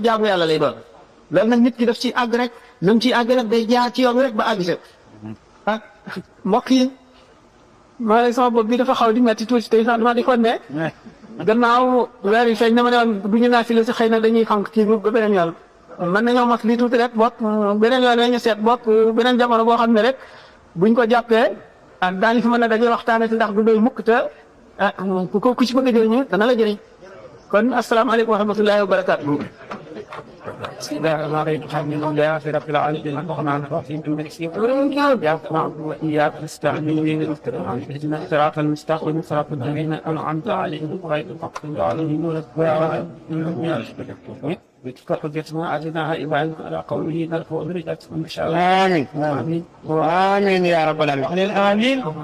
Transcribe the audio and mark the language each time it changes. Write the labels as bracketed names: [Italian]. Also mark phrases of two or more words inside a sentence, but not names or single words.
[Wolof] jaamu yàlla lay doon loolu nag nit ki daf ciy àgg rek nam ciy àgg rek day jaar ci yoon rek ba àgg se ah mbokk yi maa ngi sama bopp bi dafa xaw di metti tuuti tey sax dama di kon ne gannaaw weer yi feeñ na ma ne woon du ñu naa fi la si xëy na dañuy xànq kii bi ba beneen yoon mën nañoo mos lii tuuti rek bopp beneen yoon ñu seet bopp beneen jamono boo xam ne rek buñ ko jàppee ak daañu fi mën a daje waxtaane si ndax du doy mukk te ah ku ci bëgg a jëriñu dana la jëriñ kon [Arabic] السلام عليكم ورحمة الله وبركاته. بسم الله الرحمن الرحيم الحمد لله رب العالمين الرحمن الرحيم مالك يوم الدين اياك نعبد واياك نستعين اهدنا الصراط المستقيم صراط الذين انعمت عليهم غير المغضوب عليهم ولا الضالين وتكفر جسمها عزيزها إبراهيم على قوله نرفع درجات من شاء الله آمين آمين آمين يا رب العالمين آمين